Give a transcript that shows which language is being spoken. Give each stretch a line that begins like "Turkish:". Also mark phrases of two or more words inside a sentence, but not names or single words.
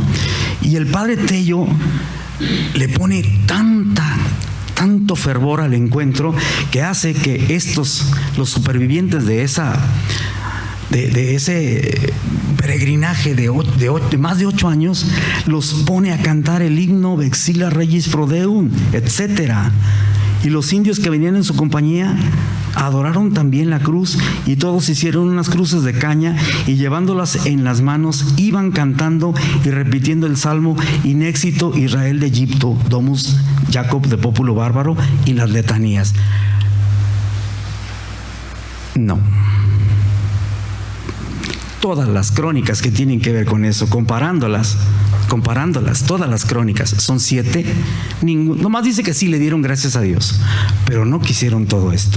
Spanish: Y el padre Tello le pone tanto fervor al encuentro, que hace que los supervivientes de ese peregrinaje de más de 8 años, los pone a cantar el himno
Latin: Vexilla Regis Pro Deum,
Spanish: etc. Y los indios que venían en su compañía adoraron también la cruz, y todos hicieron unas cruces de caña y llevándolas en las manos iban cantando y repitiendo el salmo
Latin: In exito Israel de Egipto, Domus Jacob de Populo Bárbaro,
Spanish: y las letanías. No. Todas las crónicas que tienen que ver con eso, comparándolas, todas las crónicas, son 7, nomás dice que sí le dieron gracias a Dios, pero no quisieron todo esto.